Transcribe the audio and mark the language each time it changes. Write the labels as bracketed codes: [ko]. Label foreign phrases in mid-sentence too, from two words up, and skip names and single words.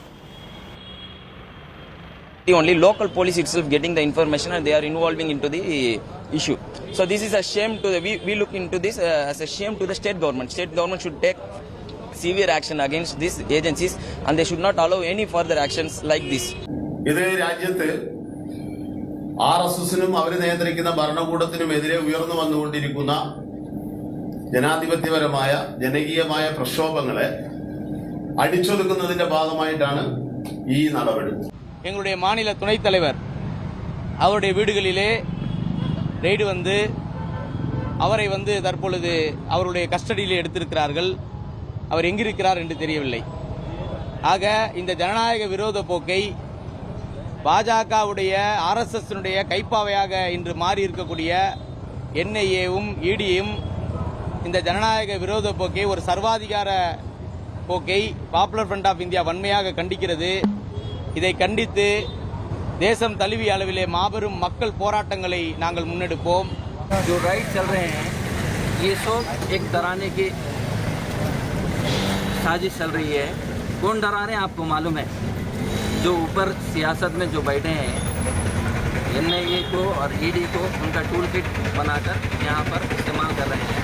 [en] The only local police itself getting the information and they are involving into the issue. So this is a shame to we look into this as a shame to the state government. State government should take severe action against these agencies and they should not allow any further actions like this. [ml] RSSനും അവരെ നിയന്ത്രിക്കുന്ന ഭരണകൂടത്തിനുമെതിരെ ഉയർന്നു വന്നുകൊണ്ടിരിക്കുന്ന ജനാധിപത്യപരമായ ജനകീയമായ പ്രക്ഷോഭങ്ങളെ അടിച്ചൊതുക്കുന്നതിന്റെ ഭാഗമായിട്ടാണ് ഈ നടപടി. [ta] எங்களுடைய மாநில துணைத் தலைவர் அவருடைய வீடுகளிலே ரெய்டு வந்து அவரை தற்பொழுது அவருடைய கஸ்டடியிலே எடுத்திருக்கிறார்கள். அவர் எங்கிருக்கிறார் என்று தெரியவில்லை. ஆக இந்த ஜனநாயக விரோத போக்கை பாஜகவுடைய RSSனுடைய கைப்பாவையாக இன்று மாறி இருக்கக்கூடிய NIAவும் EDயும் இந்த ஜனநாயக விரோத போக்கை ஒரு சர்வாதிகார போக்கை பாப்புலர் ஃப்ரண்ட் ஆஃப் இந்தியா வன்மையாக கண்டிக்கிறது. இதை கண்டித்து தேசம் தழுவிய அளவிலே மாபெரும் மக்கள் போராட்டங்களை நாங்கள் முன்னெடுப்போம். [hi] जो राइट चल रहे हैं ये सब एक डराने की साजिश चल रही है. कौन डरा रहे हैं आपको मालूम है? जो ऊपर सियासत में जो बैठे हैं NIA को और ED को उनका [en] tool kit [hi] बनाकर यहाँ पर इस्तेमाल कर रहे हैं.